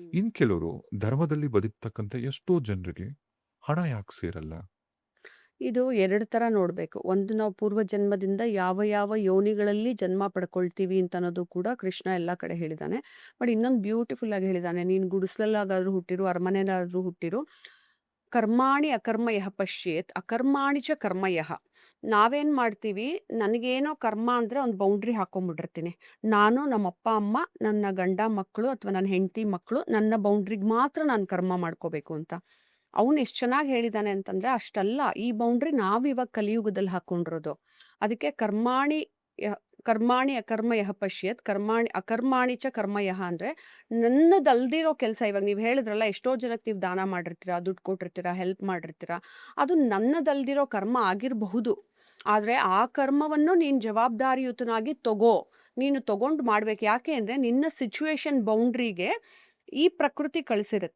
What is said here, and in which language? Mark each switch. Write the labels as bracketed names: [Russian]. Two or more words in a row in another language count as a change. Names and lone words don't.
[Kannada] ಇನ್ ಕೆಲವರು ಧರ್ಮದಲ್ಲಿ ಬದುಕ್ತಕ್ಕಂಥ ಎಷ್ಟೋ ಜನರಿಗೆ ಹಣ ಯಾಕೆ ಸೇರಲ್ಲ? ಇದು ಎರಡು ತರ ನೋಡ್ಬೇಕು. ಒಂದು, ನಾವು ಪೂರ್ವ ಜನ್ಮದಿಂದ ಯಾವ ಯಾವ ಯೋನಿಗಳಲ್ಲಿ ಜನ್ಮ ಪಡ್ಕೊಳ್ತೀವಿ ಅಂತ ಅನ್ನೋದು ಕೂಡ ಕೃಷ್ಣ ಎಲ್ಲಾ ಕಡೆ ಹೇಳಿದಾನೆ. ಬಟ್ ಇನ್ನೊಂದು ಬ್ಯೂಟಿಫುಲ್ ಆಗಿ ಹೇಳಿದಾನೆ. ನೀನ್ ಗುಡಿಸ್ಲಲ್ಲಾಗಾದ್ರೂ ಹುಟ್ಟಿರು, ಅರಮನೆಯಲ್ಲಾದ್ರೂ ಹುಟ್ಟಿರು, [Sanskrit] ಕರ್ಮಾಣಿ ಅಕರ್ಮ ಯಹ ಪಶ್ಯೇತ್ ಅಕರ್ಮಾಣಿ ಚ ಕರ್ಮ ಯಹ. [Kannada] ನಾವೇನ್ ಮಾಡ್ತೀವಿ, ನನಗೇನೋ ಕರ್ಮ ಅಂದ್ರೆ ಒಂದು ಬೌಂಡ್ರಿ ಹಾಕೊಂಡ್ಬಿಟ್ಟಿರ್ತೀನಿ. ನಾನು, ನಮ್ಮ ಅಪ್ಪ ಅಮ್ಮ, ನನ್ನ ಗಂಡ ಮಕ್ಕಳು ಅಥವಾ ನನ್ನ ಹೆಂಡತಿ ಮಕ್ಕಳು, ನನ್ನ ಬೌಂಡ್ರಿಗೆ ಮಾತ್ರ ನಾನು ಕರ್ಮ ಮಾಡ್ಕೋಬೇಕು ಅಂತ. ಅವನು ಎಷ್ಟು ಚೆನ್ನಾಗಿ ಹೇಳಿದಾನೆ ಅಂತಂದ್ರೆ, ಅಷ್ಟಲ್ಲ, ಈ ಬೌಂಡ್ರಿ ನಾವು ಇವಾಗ ಕಲಿಯುಗದಲ್ಲಿ ಹಾಕೊಂಡಿರೋದು. [Sanskrit] ಅದಕ್ಕೆ ಕರ್ಮಾಣಿ ಅಕರ್ಮ ಯಹ ಪಶ್ಯತ್ ಕರ್ಮಾಣಿ ಅಕರ್ಮಾಣಿ ಚ ಕರ್ಮ ಯಹ [Kannada] ಅಂದ್ರೆ, ನನ್ನದಲ್ದಿರೋ ಕೆಲಸ. ಇವಾಗ ನೀವು ಹೇಳಿದ್ರಲ್ಲ, ಎಷ್ಟೋ ಜನಕ್ಕೆ ನೀವು ದಾನ ಮಾಡಿರ್ತೀರಾ, ದುಡ್ಡು ಕೊಟ್ಟಿರ್ತೀರಾ, ಹೆಲ್ಪ್ ಮಾಡಿರ್ತೀರಾ, ಅದು ನನ್ನದಲ್ದಿರೋ ಕರ್ಮ ಆಗಿರಬಹುದು. ಆದ್ರೆ ಆ ಕರ್ಮವನ್ನು ನೀನು ಜವಾಬ್ದಾರಿಯುತನಾಗಿ ನೀನು ತಗೊಂಡು ಮಾಡ್ಬೇಕು. ಯಾಕೆ ಅಂದ್ರೆ ನಿನ್ನ [English] situation boundaryಗೆ [Kannada] ಈ ಪ್ರಕೃತಿ ಕಳಿಸಿರುತ್ತೆ.